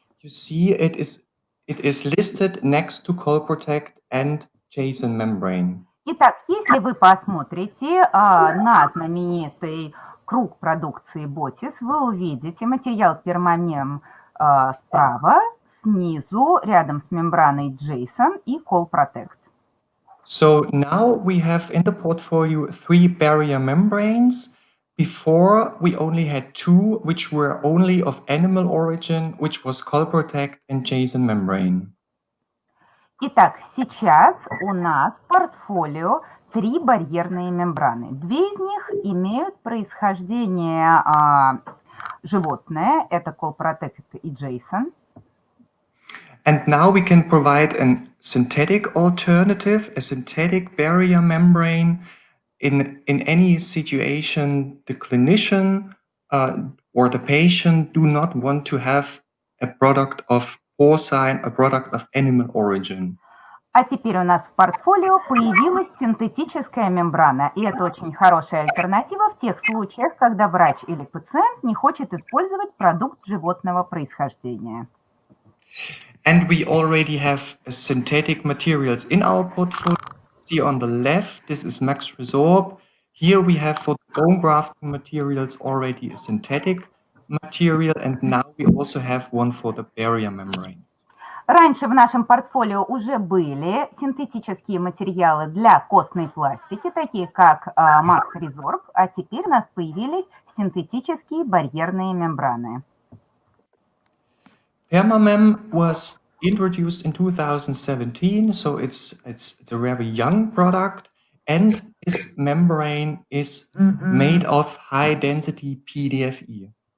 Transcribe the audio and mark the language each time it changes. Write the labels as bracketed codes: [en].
[en] You see it is listed next to Colprotect and Jason membrane. [ru] Итак, если вы посмотрите на знаменитый круг продукции botiss, вы увидите материал пермамем справа, снизу, рядом с мембраной Jason и Colprotect. [en] So now we have in the portfolio 3 barrier membranes. Before we only had 2, which were only of animal origin, which was Colprotect and Jason membrane. [ru] Итак, сейчас у нас в портфолио 3 барьерные мембраны. 2 из них имеют происхождение животное, это Colprotect и Jason. [en] And now we can provide a synthetic alternative, a synthetic barrier membrane. In any situation, the clinician or the patient do not want to have a product of porcine, a product of animal origin. [ru] А теперь у нас в портфолио появилась синтетическая мембрана, и это очень хорошая альтернатива в тех случаях, когда врач или пациент не хочет использовать продукт животного происхождения. [en] And we already have synthetic materials in our portfolio. See on the left, this is Max Resorb. Here we have for the bone grafting materials already a synthetic material, and now we also have one for the barrier membranes. [ru] Раньше в нашем портфолио уже были синтетические материалы для костной пластики, такие как Max Resorb, а теперь у нас появились синтетические барьерные мембраны. [en] Permamem was introduced in 2017, so it's a very young product, and this membrane is made of high density PDFE.